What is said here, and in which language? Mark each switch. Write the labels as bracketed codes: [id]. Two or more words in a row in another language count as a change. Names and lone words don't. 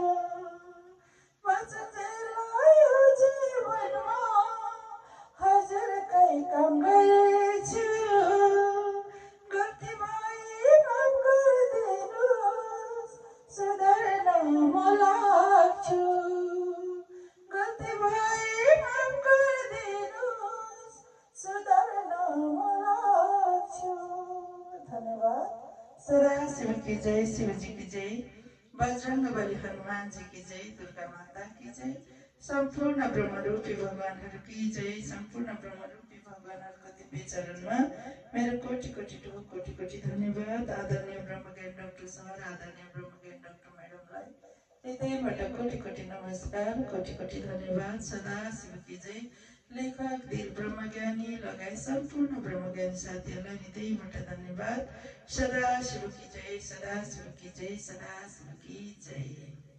[ne] बाँचुन्जेल यो जीवनमा हजुरकै काम गर्छु, गल्ती भए माफ गरिदिनुहोस्, सुधार्न म लाग्छु। गल्ती भए माफ गरिदिनुहोस्, सुधार्न म लाग्छु। धन्यवाद। [hi] सदा शिव की जय, शिवजी की जय, बजरंगबली हनुमान जी की जय, दुर्गा माता की जय, सम्पूर्ण ब्रह्मरूपी भगवानहरू की जय। [ne] सम्पूर्ण ब्रह्मरूपी भगवानहरूको दिव्य चरणमा मेरो कोटि कोटि धन्यवाद। आदरणीय ब्रह्मज्ञान डाक्टर सर, आदरणीय ब्रह्मज्ञान डाक्टर म्याडमलाई हृदयबाट कोटि नमस्कार, कोटि धन्यवाद। [hi] सदा शिव की जय। [ne] लेखक धीर ब्रह्मज्ञानी लगायत सम्पूर्ण ब्रह्मज्ञानी साथीहरूलाई हृदयबाट धन्यवाद। [hi] सदा शिव की जय, सदा शिव की जय, सदा शिव की जय।